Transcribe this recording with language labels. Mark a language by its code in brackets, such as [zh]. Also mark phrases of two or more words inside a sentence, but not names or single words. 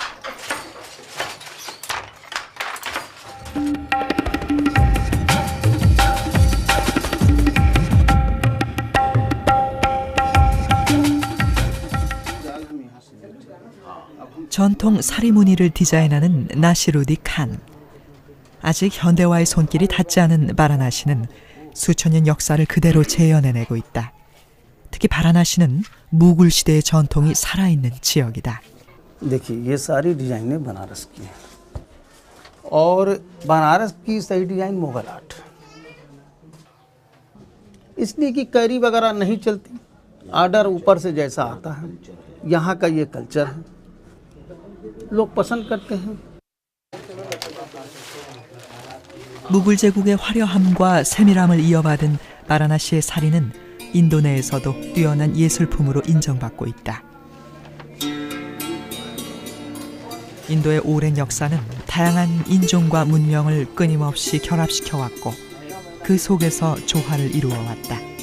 [ko] 전통 사리무늬를 디자인하는 나시루디 칸. 아직 현대화의 손길이 닿지 않은 바라나시는 수천 년 역사를 그대로 재현해내고 있다. 특히 바라나시는 무굴 시대의 전통이 살아있는 지역이다. [hi] देखिए ये सारी डिजाइनें बनारस की हैं और बनारस की सही डिजाइन मुगल आर्ट इसलिए कि कैरी वगैरह नहीं चलती आर्डर ऊपर से जैसा आता है यहाँ का ये कल्चर है लोग पसंद करते हैं [ko] 무굴 제국의 화려함과 세밀함을 이어받은 바라나시의 사리는 인도 내에서도 뛰어난 예술품으로 인정받고 있다. 인도의 오랜 역사는 다양한 인종과 문명을 끊임없이 결합시켜왔고 그 속에서 조화를 이루어왔다.